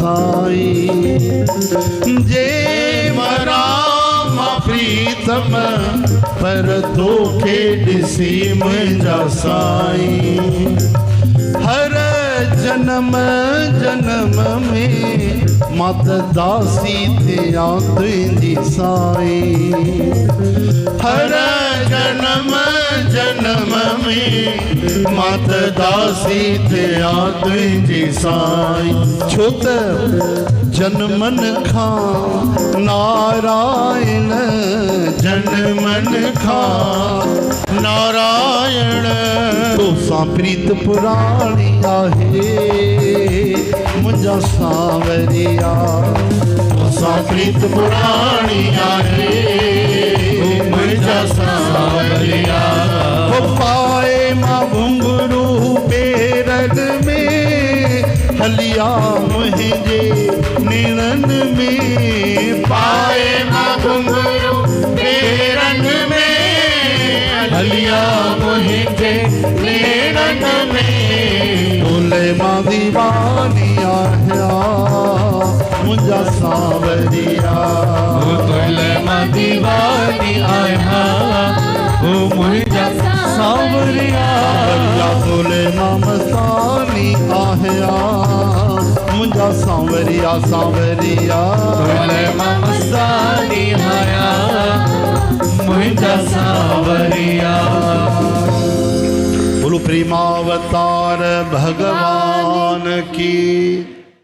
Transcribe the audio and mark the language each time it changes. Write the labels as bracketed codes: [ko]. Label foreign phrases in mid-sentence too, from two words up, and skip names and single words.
[sd] साईं जे मरामा प्रीतम पर तोखे ॾिसी मुंहिंजा साईं हर जन्म जन्म में मात दासी थिया तुंहिंजी साईं हर जन्म जन्म में मात दासी थिया तुंहिंजी साईं छो त जनमन खां नारायण जनमन खां नारायण तोसां प्रीत पुराणी आहे मुंहिंजा सांवरिया तोसां प्रीत पुराणी आहे मुंहिंजा सांवरिया हो पाए मां घुंघरू पेरन में हलिया मुंहिंजे नेणनि में पाए मां घुंघरू पेरन में हलिया मुझे नेड़न में तोले मां दीवानी आया मुंहिंजा सांवरिया तोले मां दीवानी आया ओ मुझा सांवरिया तोले मां मस्तानी आया मुंहिंजा सांवरिया सांवरिया तोले मां मस्तानी आया मुझा सांवरिया [hi] बोलो प्रेमावतार भगवान की